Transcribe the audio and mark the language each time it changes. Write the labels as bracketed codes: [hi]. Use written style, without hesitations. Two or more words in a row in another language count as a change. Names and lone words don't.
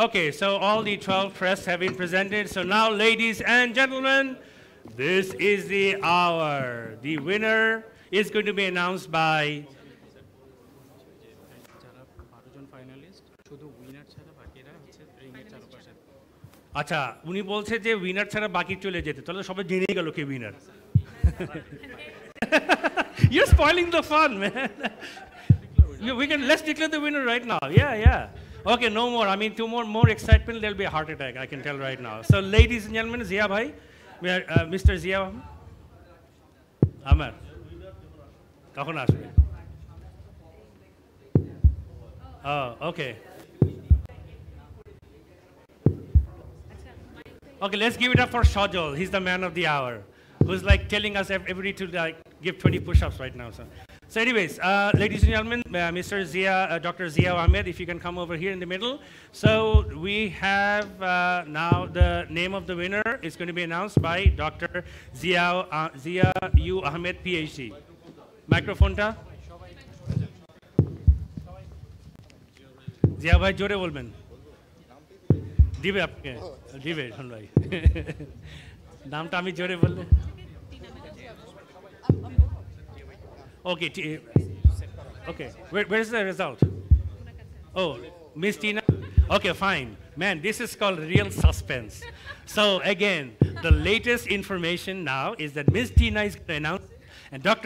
[en] Okay, so all the 12 press have been presented. So now, ladies and gentlemen, this is the hour. The winner is going to be announced by... [bn] আচ্ছা উনি বলছে যে উইনার ছাড়া বাকি চলে যেতে তাহলে সবাই জেনেই গেল কে উইনার [en] You're spoiling the fun, man. Let's declare the winner right now. Yeah. Okay, no more. I mean, more excitement, there'll be a heart attack, I can tell right now. So, ladies and gentlemen, Zia bhai, Mr. Zia Amar. [bn] কখন আসবে? [en] Oh, okay. Okay, let's give it up for Shajol. He's the man of the hour, who's like telling us everybody to like give 20 push-ups right now. So anyways, ladies and gentlemen, Mr. Zia, Dr. Zia Ahmed, if you can come over here in the middle. So we have now the name of the winner is going to be announced by Dr. Zia U. Ahmed, PhD. Microphone ta. [bn] জিয়া ভাই জোরে বলবেন. দিবে আপনি দিবে শোন ভাই নামটা আমি জোরে বললে [en] Okay, where's the result? Oh, Miss Tina? Okay, fine. Man, this is called real suspense. So again, the latest information now is that Miss Tina is going to announce and Dr.